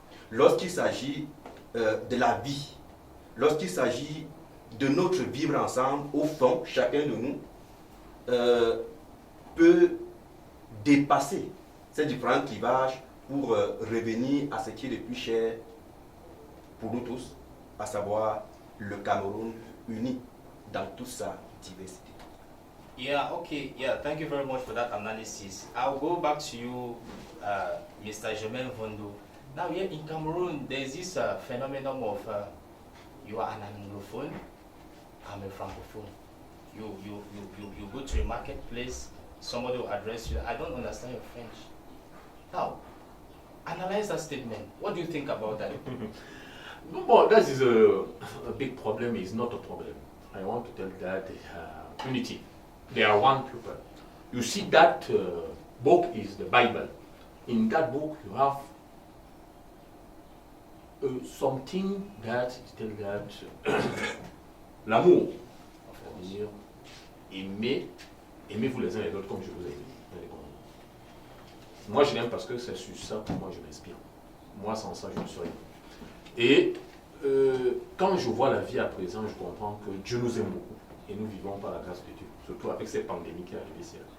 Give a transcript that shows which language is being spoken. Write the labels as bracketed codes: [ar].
[fr] Lorsqu'il s'agit de la vie, lorsqu'il s'agit de notre vivre ensemble, au fond, chacun de nous peut dépasser ces différents clivages pour revenir à ce qui est le plus cher pour nous tous, à savoir le Cameroun uni dans toute sa diversité. [en] Yeah, okay, yeah, thank you very much for that analysis. I'll go back to you, Mr. Germain Vondo. Now, here in Cameroon, there's this phenomenon of you are an Anglophone, I'm a Francophone. You go to a marketplace, somebody will address you, I don't understand your French. Now, analyze that statement. What do you think about that? Well, that is a big problem. It's not a problem. I want to tell that unity. They are one people. You see that book is the Bible. In that book you have something that is tell that l'amour. [fr] C'est-à-dire aimez-vous les uns les autres comme je vous ai aimé. Moi je l'aime parce que c'est sur ça que moi je m'inspire. Moi sans ça je ne serais pas. Et quand je vois la vie à présent, je comprends que Dieu nous aime beaucoup et nous vivons par la grâce de Dieu, surtout avec cette pandémie qui est arrivée ici.